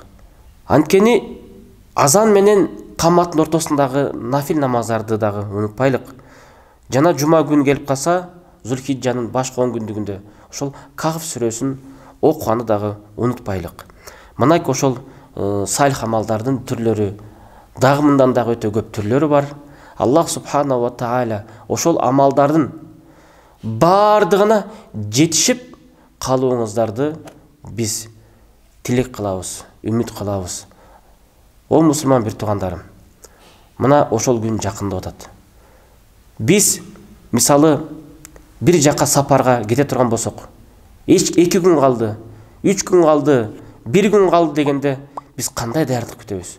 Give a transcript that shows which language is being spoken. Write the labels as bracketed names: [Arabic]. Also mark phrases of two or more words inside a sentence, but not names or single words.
[Kyrgyz] Анткени азан менен каматтын ортосундагы нафил намаздарды дагы унутпайлык. Жана жума күнү келип калса, Зулхиджанын башкы 10 күндүгүндө ошол Кахф сүрөсүн окуганды дагы унутпайлык. Мына ошол салих амалдардын түрлөрү дагы мындан дагы өтө көп түрлөрү бар. Аллах [Arabic] سبحانه وتعالى [Kyrgyz] ошол амалдардын бардыгына жетишип калууңуздарды биз тилек кылабыз, үмүт кылабыз. О мусулман бир туугандарым, мына ошол күн жакындап атат. Биз мисалы бир жака сапарга кете турган болсок, 2 күн калды, 3 күн калды, 1 күн калды дегенде биз кандай даярдык күтөбүз?